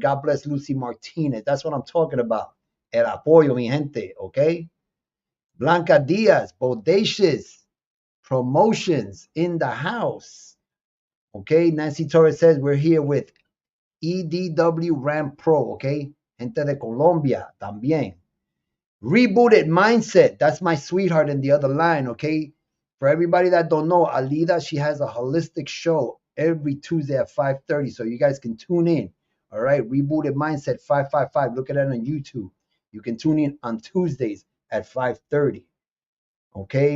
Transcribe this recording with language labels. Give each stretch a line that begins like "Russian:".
English: God bless Lucy Martinez. That's what I'm talking about.
Spanish: El apoyo, mi gente.
English: Okay. Blanca Diaz, Bodacious Promotions in the house. Okay. Nancy Torres says we're here with EDW Ram Pro. Okay.
Spanish: Gente de Colombia también.
English: Rebooted Mindset. That's my sweetheart in the other line, okay? For everybody that don't know, ALIDA, she has a holistic show every Tuesday at 5:30, so you guys can tune in, all right? Rebooted Mindset 555. Look at that on YouTube. You can tune in on Tuesdays at 5:30, okay?